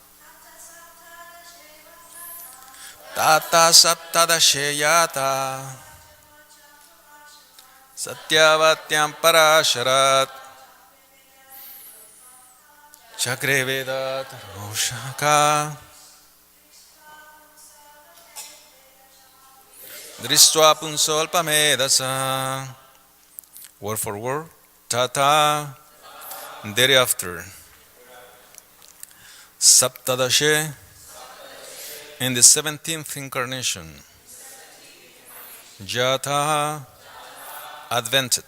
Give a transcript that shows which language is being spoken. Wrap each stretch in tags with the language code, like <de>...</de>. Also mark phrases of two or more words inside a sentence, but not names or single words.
<sa>Tata Saptadasheyata Satyavatyam Parasharat Chakreveda Tarushaka Drishta Punsvalpamedasa.</sa> <en>Word for word. Tata. Thereafter. Saptadashe. In the 17th incarnation. Jata. Advented.</en>